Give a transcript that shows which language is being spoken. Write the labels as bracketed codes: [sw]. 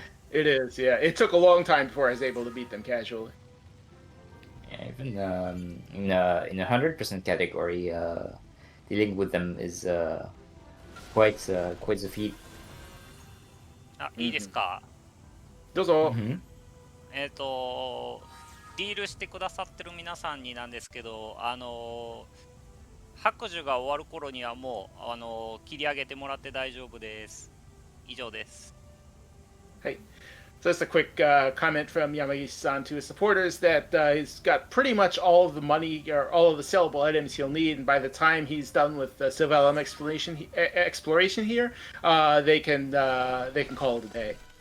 [en] It is, yeah. It took a long time before I was able to beat them casually. Yeah, even in a 100% category, dealing with them is quite the feat. [ja] あ、いいですか。どうぞ。ディールしてくださってる皆さんになんですけど、白寿が終わる頃にはもう切り上げてもらって大丈夫です。以上です。はい。 [en] So just a quick comment from Yamagishi-san to his supporters that he's got pretty much all of the money or all of the sellable items he'll need, and by the time he's done with the Sylvalum exploration here, they can call it a day.